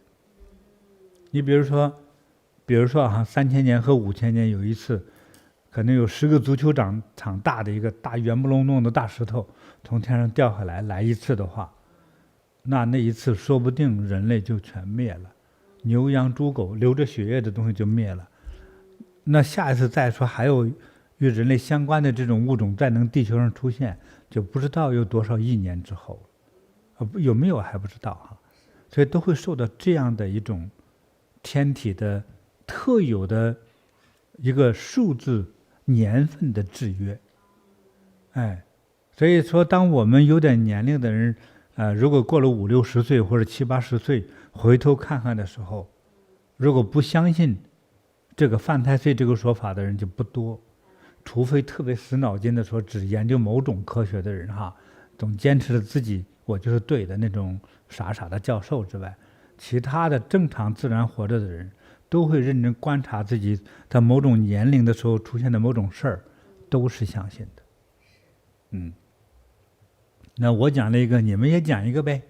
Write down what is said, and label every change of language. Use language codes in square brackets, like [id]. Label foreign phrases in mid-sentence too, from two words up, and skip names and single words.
[zh] 你比如說3000年和5000年有一次，可能有10個足球场大的一個大圓不隆咚的大石頭從天上掉下來一次的話，那一次說不定人類就全滅了，牛羊豬狗流着血液的東西就滅了。那下一次再說還有與人類相關的這種物種再能地球上出現，就不知道有多少億年之後，有沒有還不知道哈。所以都会受到這樣的一種天體的特有的一個數字年份的制約。所以說當我們有點年齡的人如果過了50、60歲或者70、80歲回頭看看的時候，如果不相信這個犯太歲這個說法的人就不多，除非特別死腦筋的說只研究某種科學的人哈，總堅持着自己我就是對的那種傻傻的教授之外，其他的正常自然活着的人都會認真觀察自己在某種年齡的時候出現的某種事兒，都是相信的。那我講了一個，你們也講一個唄。